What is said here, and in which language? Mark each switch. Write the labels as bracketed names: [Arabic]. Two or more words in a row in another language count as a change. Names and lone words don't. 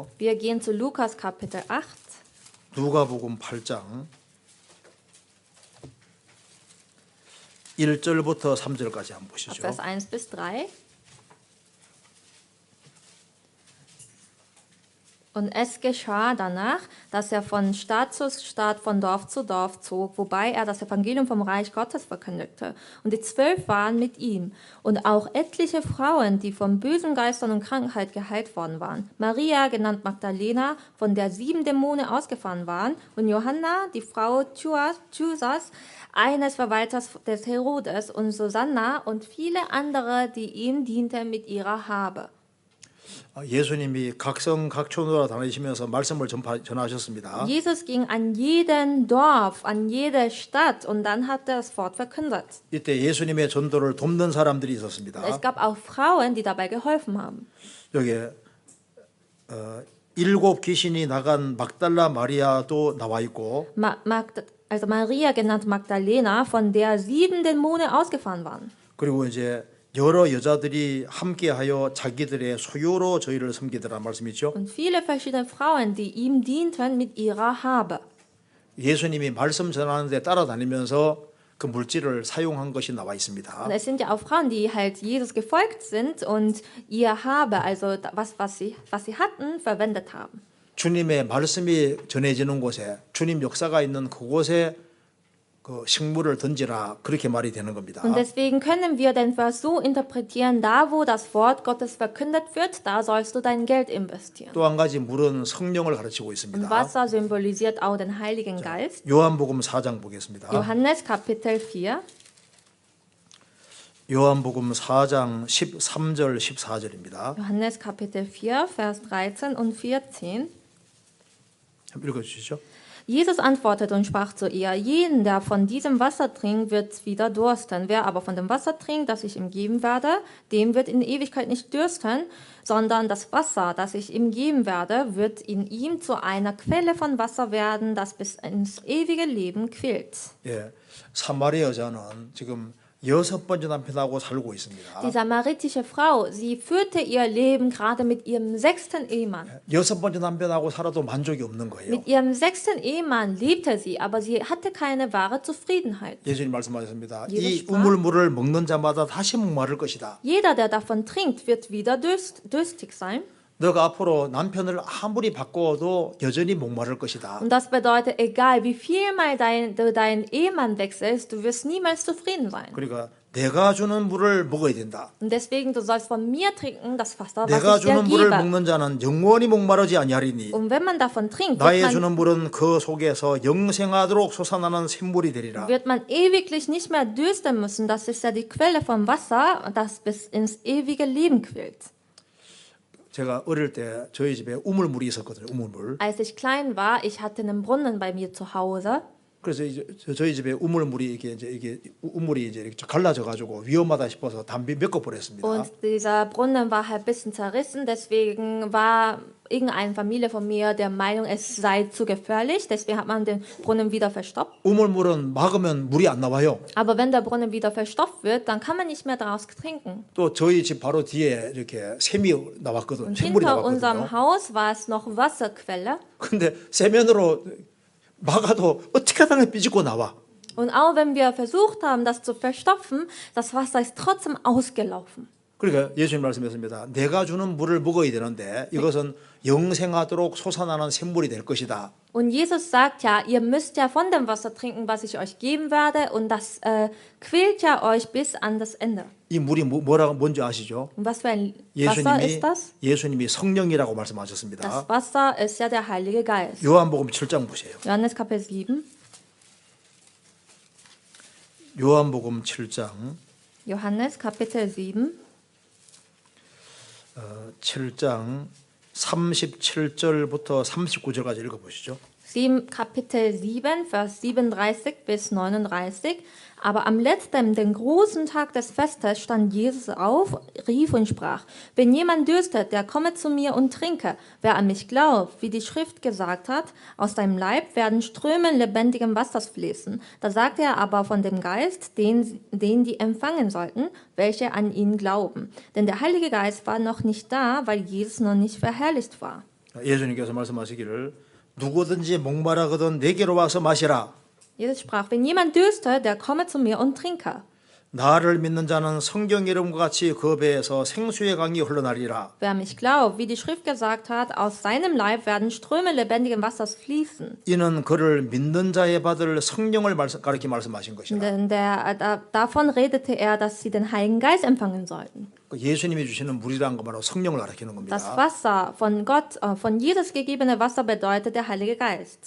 [German] Wir gehen zu Lukas Kapitel 8. [Korean] 누가복음 8장 1절부터 3절까지 한번 보시죠. [German] Vers 1 bis 3. Und es geschah danach, dass er von Stadt zu Stadt, von Dorf zu Dorf zog, wobei er das Evangelium vom Reich Gottes verkündigte. Und die 12 waren mit ihm. Und auch etliche Frauen, die von bösen Geistern und Krankheit geheilt worden waren. Maria, genannt Magdalena, von der 7 Dämonen ausgefahren waren. Und Johanna, die Frau Chusas, eines Verwalters des Herodes. Und Susanna und viele andere, die ihm dienten mit ihrer Habe. [Korean] 예수님이 각성 각촌으로 다니시면서 말씀을 전하셨습니다. [German] Jesus ging an jeden Dorf, an jede Stadt und dann hat er das Wort verkündet. [Korean] 이때 예수님의 전도를 돕는 사람들이 있었습니다. [German] Es gab auch Frauen, die dabei geholfen haben. [Korean] 여기에 7 귀신이 나간 막달라 마리아도 나와 있고 [German] Also Maria, genannt Magdalena, von der 7 Dämonen ausgefahren waren. [Korean] 그리고 이제 여러 여자들이 함께하여 자기들의 소유로 저희를 섬기더라 말씀이죠. [German] Und viele verschiedene Frauen, die ihm dienten mit ihrer Habe. [Korean] 예수님이 말씀 전하는데 따라다니면서 그 물질을 사용한 것이 나와 있습니다. [German] Und es sind ja auch Frauen, die halt Jesus gefolgt sind und ihr Habe, also was sie hatten, verwendet haben. [Korean] 주님의 말씀이 전해지는 곳에 주님 역사가 있는 그곳에 그 식물을 던지라 그렇게 말이 되는 겁니다. [German] Und deswegen können wir den Vers so interpretieren, da wo das Wort Gottes verkündet wird, da sollst du dein Geld investieren. [Korean] 또 한 가지 물은 성령을 가르치고 [German] Und [Korean] 있습니다. [German] Wasser symbolisiert auch den Heiligen Geist. [Korean] 요한복음 4장 보겠습니다. [German] Johannes Kapitel 4. [Korean] 요한복음 4장 13절 14절입니다. [German] Johannes Kapitel 4, Vers 13 und 14. [Korean] 한번 읽어 주시죠. [German] Jesus antwortete und sprach zu ihr: Jeden, der von diesem Wasser trinkt, wird wieder dursten. Wer aber von dem Wasser trinkt, das ich ihm geben werde, dem wird in Ewigkeit nicht dürsten, sondern das Wasser, das ich ihm geben werde, wird in ihm zu einer Quelle von Wasser werden, das bis ins ewige Leben quillt. [Korean] 예, 사마리아 여자는 지금 6번째 남편하고 살고 있습니다. [German] Die samaritische Frau, sie führte ihr Leben gerade mit ihrem 6. Ehemann. [Korean] 6번째 남편하고 살아도 만족이 없는 거예요. [German] Mit ihrem 6. Ehemann lebte sie, aber sie hatte keine wahre Zufriedenheit. [Korean] 예수님 말씀하셨습니다. [German] Jesus [Korean] 이 [German] sprach, [Korean] 우물물을 먹는 자마다 다시 목마를 것이다. [German] Jeder, der davon trinkt, wird wieder durstig sein. [Korean] 너가 앞으로 남편을 아무리 바꿔도 여전히 목마를 것이다. [German] Und das bedeutet, egal wie viel mal du deinen Ehemann wechselst, du wirst niemals zufrieden sein. [Korean] 그러니까 내가 주는 물을 먹어야 된다. [German] Und deswegen, du sollst von mir trinken, das Wasser, [Korean] 내가 [German] was ich dir [Korean] 주는 물을 [German] gebe. [Korean] 먹는 자는 영원히 목마르지 아니하리니 [German] Und wenn man davon trinkt, [Korean] 나의 주는 물은 그 속에서 영생하도록 솟아나는 샘물이 되리라. [German] wird man ewiglich nicht mehr dürsten müssen. Das ist ja die Quelle vom Wasser, das bis ins ewige Leben quillt. [Korean] 제가 어릴 때 저희 집에 우물물이 있었거든요. 우물물. [German] Als ich klein war, ich hatte einen Brunnen bei mir zu Hause. [Korean] 그래서 이제 저희 집에 우물물이 이게 우물이 이제 이렇게 갈라져 가지고 위험하다 싶어서 담배 몇 거 버렸습니다. [German] Und dieser Brunnen war halt ein bisschen zerrissen, deswegen war irgendeine Familie von mir der Meinung, es sei zu gefährlich, deswegen hat man den Brunnen wieder verstopft. [Korean] 우물물은 막으면 물이 안 나와요. [German] Aber wenn der Brunnen wieder verstopft wird, dann kann man nicht mehr daraus trinken. [Korean] 또 저희 집 바로 뒤에 이렇게 샘이 나왔거든요. [German] Und [Korean] 샘물이 [German] hinter unserem [Korean] 나왔거든요. [German] Haus war es noch Wasserquelle. [Korean] 근데 세면으로 막아도 어떻게 하다가 삐지고 나와. [German] Und auch wenn wir versucht haben, das zu verstopfen, das Wasser ist trotzdem ausgelaufen. [Korean] 그러니까 예수님 말씀했습니다. 내가 주는 물을 먹어야 되는데 이것은 영생하도록 솟아나는 샘물이 될 것이다. [German] Und Jesus sagt ja, ihr müsst ja von dem Wasser trinken, was ich euch geben werde, und das quält ja euch bis an das Ende. [Korean] 이 물이 뭐라고 뭔지 아시죠? [German] Und was für ein Wasser ist das? [Korean] 예수님이 성령이라고 말씀하셨습니다. [German] Das Wasser ist ja der Heilige Geist. [Korean] 요한복음 7장 보세요. [German] Johannes Kapitel 7. [Korean] 요한복음 7장 [German] Johannes Kapitel 7. [Korean] 7장 37절부터 39절까지 읽어보시죠. [German] Kapitel 7, Vers 37 bis 39. Aber am letzten, den großen Tag des Festes, stand Jesus auf, rief und sprach: Wenn jemand dürstet, der komme zu mir und trinke. Wer an mich glaubt, wie die Schrift gesagt hat, aus deinem Leib werden Ströme lebendigen Wassers fließen. Da sagte er aber von dem Geist, den die empfangen sollten, welche an ihn glauben. Denn der Heilige Geist war noch nicht da, weil Jesus noch nicht verherrlicht war. [Korean] 예수님께서 말씀하시기를 누구든지 목마르거든 내게로 와서 마시라. [German] Jesus sprach: Wenn jemand dürste, der komme zu mir und trinke. [Korean] 나를 믿는 자는 성경 이름과 같이 그 배에서 생수의 강이 흘러나리라. [German] Wer mich glaubt, wie die Schrift gesagt hat, aus seinem Leib werden Ströme lebendigen Wassers fließen. [Korean] 이는 그를 믿는 자에 받을 성령을 가리켜 말씀하신 것이라. [German] Denn davon redete er, dass sie den Heiligen Geist empfangen sollten. [Korean] 예수님이 주시는 물이란 거 바로 성령을 가리키는 겁니다. [German] Das Wasser von Gott, von Jesus gegebene Wasser bedeutet der Heilige Geist.